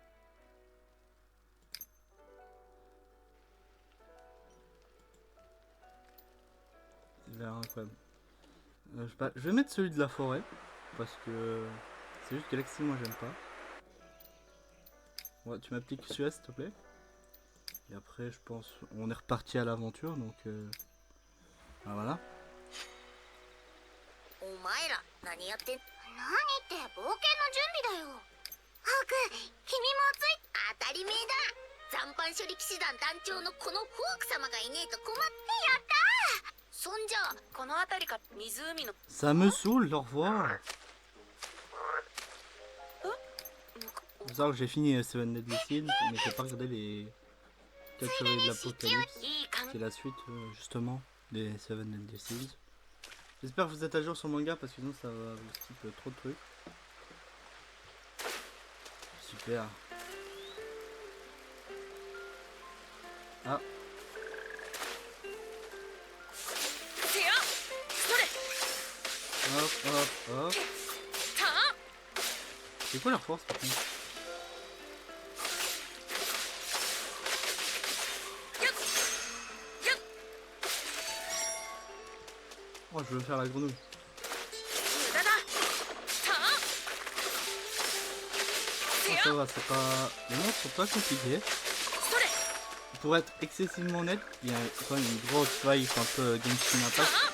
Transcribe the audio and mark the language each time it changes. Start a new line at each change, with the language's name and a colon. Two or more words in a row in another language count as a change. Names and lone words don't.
French: Il a incroyable. Je vais mettre celui de la forêt. Parce que c'est juste Galaxy, moi j'aime pas. Ouais, tu m'appliques celui-là s'il te plaît. Et après je pense on est reparti à l'aventure donc ah, voilà.
Japanese: お前ら何やってん？何って冒険の準備だよ。ホーク、君もつい。当たり前だ。残飯処理騎士団団長のこのホーク様がいねえと困って。やったー。そんじゃこの辺りか湖の。
French: Ça me saoule leur voix. C'est ça que j'ai fini Seven Deadly Sins, mais j'ai pas regardé les 4 chevaliers de l'Apocalypse,
Japanese: いい感
French: qui est la suite justement des Seven Deadly Sins. J'espère que vous êtes à jour sur le manga parce que sinon ça va vous skip trop de trucs. Super. Ah.
Japanese: せやそれ
French: Hop, hop, hop. たあ C'est quoi leur force par contre? Oh, je veux faire la grenouille.
Japanese: 無駄だたあ
French: Oh,
Japanese: せや
French: ça va, c'est pas... Les monstres sont pas compliqués.
Japanese: それ
French: Pour être excessivement net, il y a quand même une grosse faille un peu Genshin た Impact. あ